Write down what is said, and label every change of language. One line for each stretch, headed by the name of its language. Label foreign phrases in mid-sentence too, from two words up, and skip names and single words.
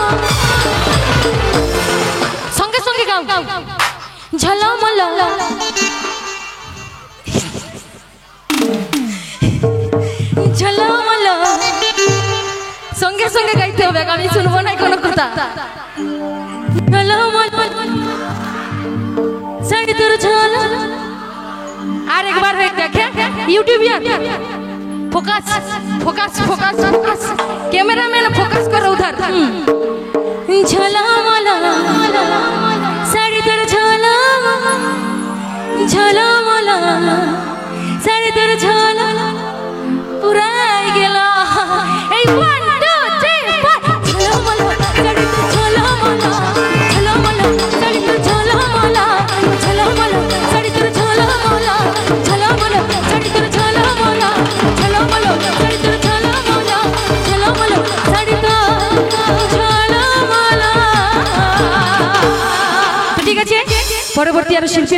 Bangla: সঙ্গে সঙ্গে গাও, ঝলমল ঝলমল, সঙ্গে সঙ্গে গাইতে হবে, আমি শুনবো না কোনো কথা। ঝলমল শাড়ি তোর ঝলমল। আর একবার হয়ে দেখে ইউটিউবিয়ার,
Hindi: फोकस फोकस फोकस फोकस कैमरा मैन फोकस करो उधर।
Bangla: ঝলমল শাড়ি তোর ঝলমল, ঝলমল শাড়ি তোর ঝলমল পুরা গেলা। এ 1 2 3 4 ঝলমল শাড়ি তোর ঝলমল, ঝলমল শাড়ি তোর ঝলমল, ঝলমল শাড়ি তোর ঝলমল, ঝলমল শাড়ি তোর ঝলমল, ঝলমল শাড়ি তোর ঝলমল, ঝলমল শাড়ি তোর ঝলমল। ঠিক আছে, পরবর্তী আরো শিল্পী